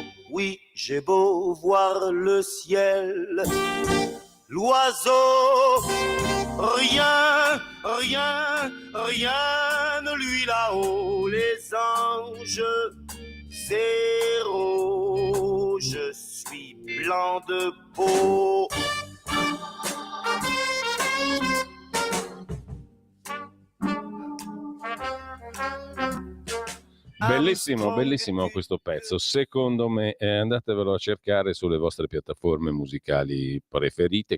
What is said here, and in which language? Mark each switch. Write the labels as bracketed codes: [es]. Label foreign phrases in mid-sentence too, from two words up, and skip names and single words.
[fr] Oui, j'ai beau voir le ciel, l'oiseau, rien, rien, rien ne lui là-haut, les anges, zéro, je suis blanc de peau. [it] Bellissimo, bellissimo questo pezzo. Secondo me, andatevelo a cercare sulle vostre piattaforme musicali preferite.